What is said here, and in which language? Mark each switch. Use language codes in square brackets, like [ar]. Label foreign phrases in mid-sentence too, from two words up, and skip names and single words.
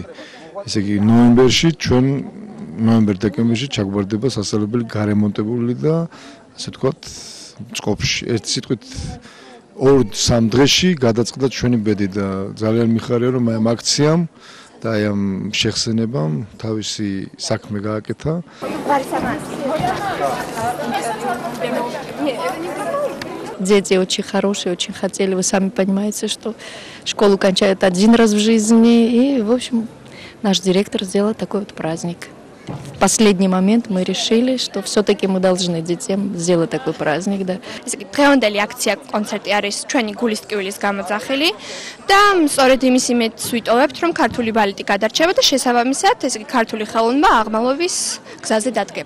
[ka] ესე იგი, ნოემბერში ჩვენ ნოემბერ-დეკემბერში ჩაგვარდება სასწავლებელი გარემონტებული და ასე ვთქვათ, წყობში. ერთ სიტყვით 2-3 დღეში გადაწყდა ჩვენი ბედი და ძალიან მიხარია რომ ამ აქციამ და ამ შეხსენებამ თავისი საქმე გააკეთა. [ru] Дети очень хорошие, очень хотели, вы сами понимаете, что школу кончают один раз в жизни. И, в общем, наш директор сделал такой вот праздник. В последний момент мы решили, что все-таки мы должны детям сделать такой праздник. Да. [ka] დღევანდელი აქცია კონცერტი არის ჩვენი გულის ტკივილის გამოძახილი და სწორედ იმის იმედს ვიტოვებთ, რომ ქართული ბალეტი გადარჩება და შესაბამისად, ესე იგი ქართული ხელოვნება აღმავლობის გზაზე დადგება.